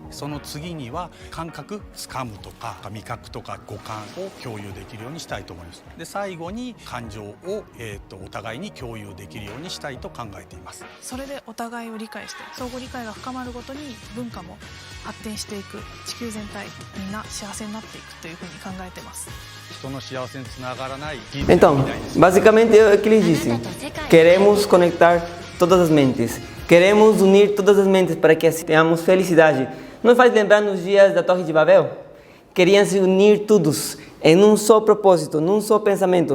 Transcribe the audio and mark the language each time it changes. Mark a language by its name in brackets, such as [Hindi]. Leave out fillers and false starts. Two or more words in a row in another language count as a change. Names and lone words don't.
[Japanese] その次には感覚、掴むとか味覚とか五感を共有できるようにしたいと思います。で最後に感情をお互いに共有できるようにしたいと考えています。それでお互いを理解して相互理解が深まるごとに文化も発展していく、地球全体みんな幸せになっていくというふうに考えてます。 [Portuguese] Então, basicamente é o que eles dizem. Queremos conectar todas as mentes. Queremos unir todas as mentes para que assim tenhamos felicidade. Nos faz lembrar nos dias da Torre de Babel? Queriam se unir todos em um só propósito, num só pensamento.